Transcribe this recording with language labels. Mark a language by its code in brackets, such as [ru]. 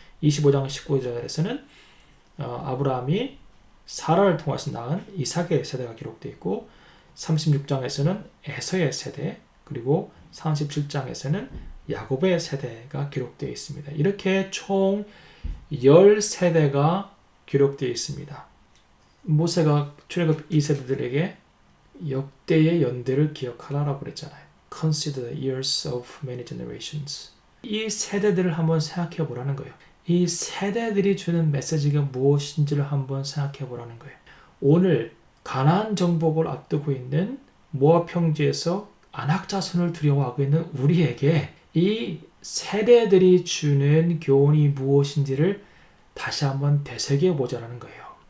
[ko] 25장 19절에서는 아브라함이 사라를 통해서 낳은 이삭의 세대가 기록되어 있고 36장에서는 에서의 세대, 그리고 37장에서는 야곱의 세대가 기록되어 있습니다. 이렇게 총 10세대가 기록되어 있습니다. 모세가 출애굽 2세대들에게 역대의 연대를 기억하라라고 그랬잖아요. [en] Consider the years of many generations. [ko] 이 세대들을 한번 생각해 보라는 거예요. 이 세대들이 주는 메시지가 무엇인지를 한번 생각해 보라는 거예요. 오늘 가나안 정복을 앞두고 있는 모압 평지에서 안악 자손을 두려워하고 있는 우리에게 이 세대들이 주는 교훈이 무엇인지를 다시 한번 되새겨 보자라는 거예요.